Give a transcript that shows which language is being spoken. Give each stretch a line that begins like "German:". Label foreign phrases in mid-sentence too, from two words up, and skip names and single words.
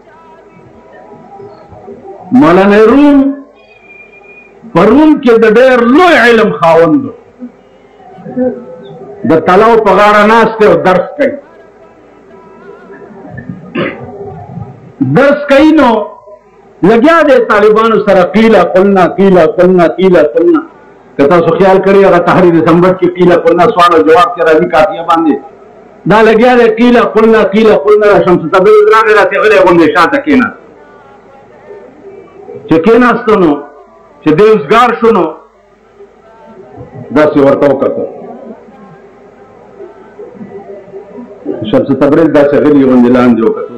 Pashto: مولانا روم په روم کې د ډېر لوی علم خاوند و، د تلاو په غاړه ناست دی او درس کوي. درس کوي نو لګیا دی طالبانو سره
Arabic: قیله قلنا قیله قلنا قیله قلنا.
Pashto: که تاسو خیال کړئ هغه تحریر سنبت کې
Arabic: قیله قلنا
Pashto: سوال او جواب کې راځي کافیه باندې دا لګیا دی
Arabic: قیله قلنا قیله قلنا.
Pashto: شمس تبریز راغی راته غلی غوندې شاته کېناست. چې کېناستو نو چې دی اوسګار شو نو داسې ورته وکتل. شمس تبریز داسې غلي غوندې لاندې وکتل.